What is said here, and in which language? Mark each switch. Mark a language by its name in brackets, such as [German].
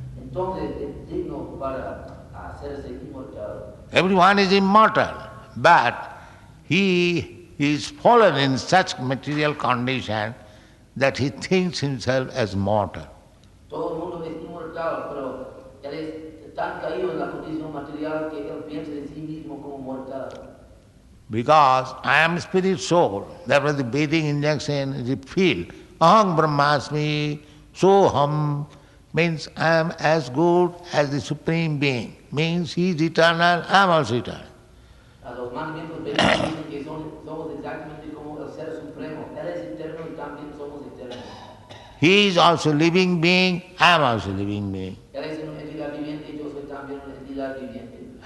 [Spanish] Entonces es digno para hacerse inmortal. [English] Everyone is immortal, but he is fallen in such material condition that he thinks himself as mortal. [Spanish] Todo el mundo es inmortal, pero él es tan caído en la condición material que él piensa de sí mismo como mortal. [English] Because I am spirit soul, therefore the Vedic injunction is feel. Aham brahmasmi soham means I am as good as the Supreme Being. Means he is eternal, I am also eternal. [Spanish] Los mandamientos védicos dicen que somos exactamente como el Ser Supremo. Él es eterno y también somos eternos. [English] He is also living being, I am also living being. [Spanish] Él es una entidad viviente y yo soy también una entidad viviente.